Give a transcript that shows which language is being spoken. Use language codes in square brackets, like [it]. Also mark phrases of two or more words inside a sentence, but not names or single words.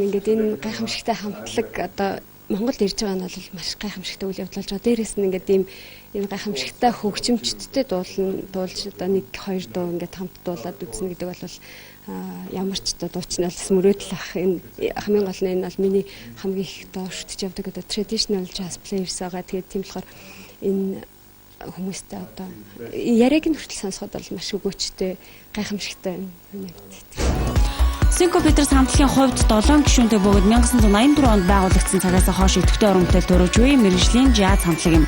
[mn] Ингээд энэ гайхамшигтай хамтлаг одоо Монголд ирж байгаа нь бол маш гайхамшигтай үйл явдал болж байгаа. Дээрээс нь ингээд энэ гайхамшигтай хөгжимчдтэй дуулж одоо 1-2 дуу ингээд хамт дуулаад үзнэ гэдэг бол ямар ч одоо дуучин бол мөрөөдөл ах. Энэ хамгийн гол нь энэ бол миний хамгийн их доошдж явдаг одоо [en] traditional jazz players [mn] байгаа. Тэгээд тийм болохоор энэ хүмүүстэй одоо яриаг нь хүртэл сонсоход бол маш өгөөчтэй гайхамшигтай байна. Синко Петрес хамтлагийн хувьд 7 гишүүнтэй бөгөөд 1984 онд байгуулагдсан цагаас хойш идэвхтэй уран бүтээл төрөж буй мэргэжлийн жаз хамтлаг юм.